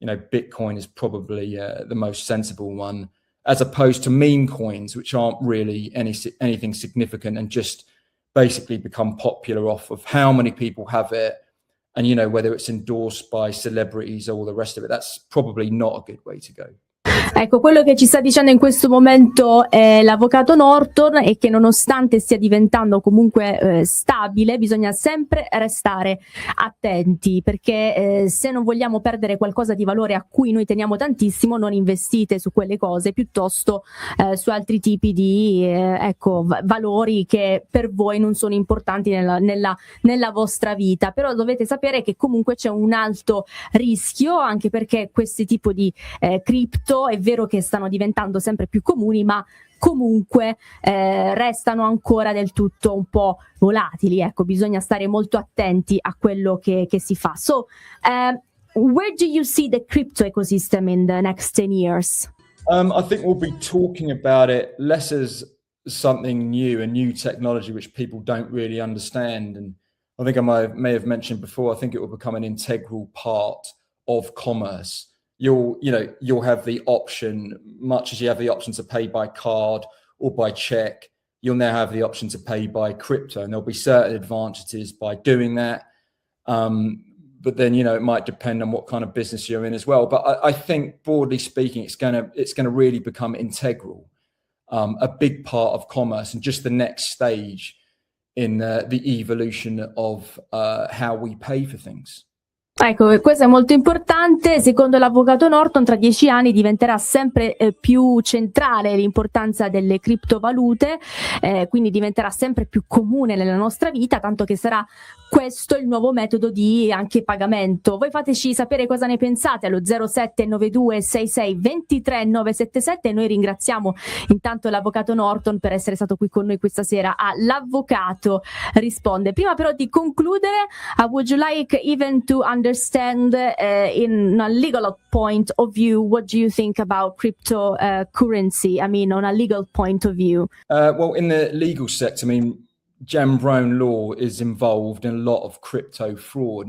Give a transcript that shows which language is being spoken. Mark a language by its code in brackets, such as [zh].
[en] Bitcoin is probably the most sensible one, as opposed to meme coins, which aren't really anything significant and just basically become popular off of how many people have it and, whether it's endorsed by celebrities or all the rest of it. That's probably not a good way to go. [it] Ecco, quello che ci sta dicendo in questo momento l'avvocato Norton è che nonostante stia diventando comunque stabile, bisogna sempre restare attenti, perché se non vogliamo perdere qualcosa di valore a cui noi teniamo tantissimo, non investite su quelle cose, piuttosto su altri tipi di valori che per voi non sono importanti nella vostra vita. Però dovete sapere che comunque c'è un alto rischio, anche perché questi tipi di cripto è vero che stanno diventando sempre più comuni, ma comunque restano ancora del tutto un po' volatili. Ecco, bisogna stare molto attenti a quello che si fa. [en] So, where do you see the crypto ecosystem in the next 10 years? I think we'll be talking about it less as something new, a new technology which people don't really understand. And I think I may have mentioned before, I think it will become an integral part of commerce. You'll have the option, much as you have the option to pay by card or by check, you'll now have the option to pay by crypto, and there'll be certain advantages by doing that. But then, it might depend on what kind of business you're in as well. But I think, broadly speaking, it's going to really become integral, a big part of commerce, and just the next stage in the evolution of how we pay for things. [it] Ecco, questo è molto importante. Secondo l'avvocato Norton, tra 10 anni diventerà sempre più centrale l'importanza delle criptovalute, quindi diventerà sempre più comune nella nostra vita, tanto che sarà questo il nuovo metodo di anche pagamento. Voi fateci sapere cosa ne pensate allo 0792662397 e noi ringraziamo intanto l'avvocato Norton per essere stato qui con noi questa sera a L'Avvocato Risponde. Prima però di concludere, [en] would you like even to understand in a legal point of view, what do you think about cryptocurrency? I mean, on a legal point of view. Well, in the legal sector, Jambron law is involved in a lot of crypto fraud.